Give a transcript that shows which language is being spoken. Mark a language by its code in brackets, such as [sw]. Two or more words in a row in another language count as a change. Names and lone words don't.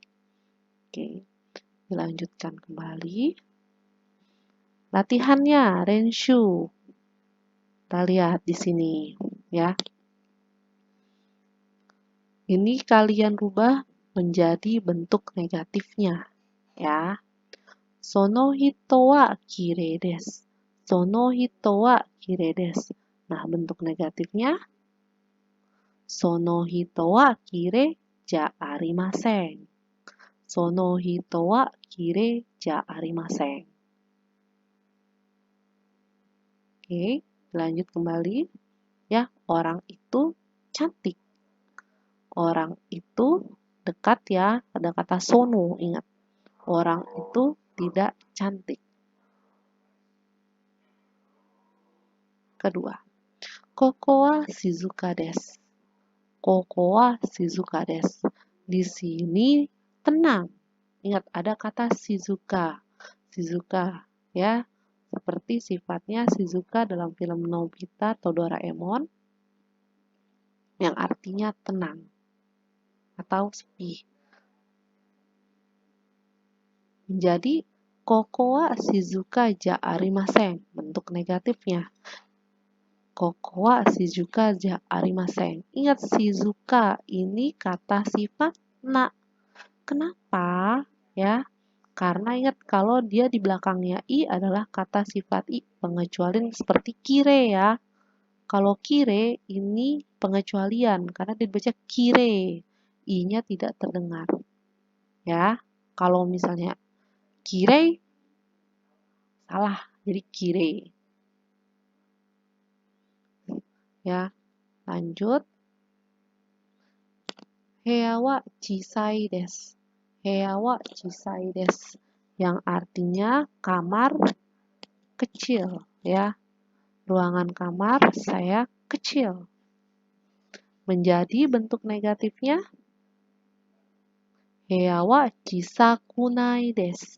[id] Oke, dilanjutkan kembali. Latihannya, renshu. Kita lihat di sini, ya. Ini kalian rubah menjadi bentuk negatifnya, ya. [ja] その人はきれいです. その人はきれいです. [id] Nah, bentuk negatifnya [ja] その人はきれいじゃありません. その人はきれいじゃありません. [id] Oke, lanjut kembali. Ya, orang itu cantik. Orang itu dekat ya, ada kata sono, ingat. Orang itu tidak cantik. Kedua, [ja] ここは静かです. ここは静かです. [id] Di sini tenang. Ingat, ada kata shizuka. Shizuka, ya. Seperti sifatnya Shizuka dalam film Nobita atau Doraemon yang artinya tenang atau sepi. [ja] Jadi, ここは静かじゃありません, [id] bentuk negatifnya. [ja] ここは静かじゃありません. [id] Ingat, shizuka ini kata sifat na. Kenapa? Ya, karena ingat kalau dia di belakangnya i adalah kata sifat i, pengecualian seperti kire ya. Kalau kire ini pengecualian karena dibaca kire, i-nya tidak terdengar. Ya, kalau misalnya kire salah, jadi kire. Ya, lanjut. [ja] 部屋は小さいです. 部屋は小さいです. [id] Yang artinya kamar kecil, ya. Ruangan kamar saya kecil. Menjadi bentuk negatifnya [ja] 部屋は小さくないです.